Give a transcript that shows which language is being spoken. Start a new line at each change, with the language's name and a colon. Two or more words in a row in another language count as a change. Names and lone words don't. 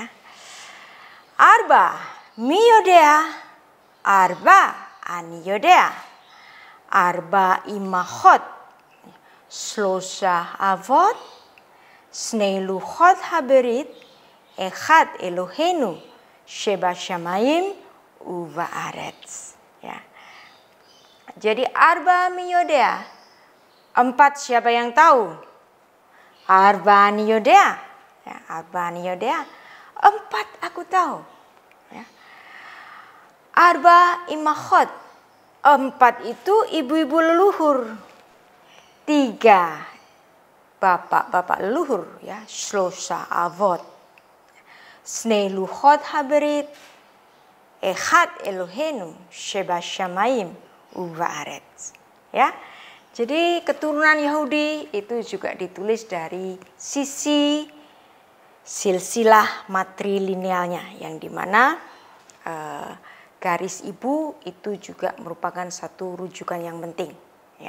Hebrew: ארבע מי יודע, ארבע אני יודע, ארבע אמהות, שלושה אבות, שני לוחות הברית, אחד אלוהינו, שבשמים, ובארץ,
Indonesian: ya. Jadi
Hebrew: ארבע מי יודע,
Indonesian: 4 siapa yang tahu?
Hebrew: ארבע אני יודע,
Indonesian: ya,
Hebrew: ארבע אני יודע,
Indonesian: 4 aku tahu, ya.
Hebrew: ארבע אמהות,
Indonesian: 4 itu ibu-ibu leluhur, 3 bapak-bapak leluhur, ya,
Hebrew: שלושה אבות, שני לוחות הברית, אחד אלוהינו, שבשמים, ובארץ,
Indonesian: ya. Jadi keturunan Yahudi itu juga ditulis dari sisi silsilah matrilinealnya, yang dimana garis ibu itu juga merupakan satu rujukan yang penting, ya.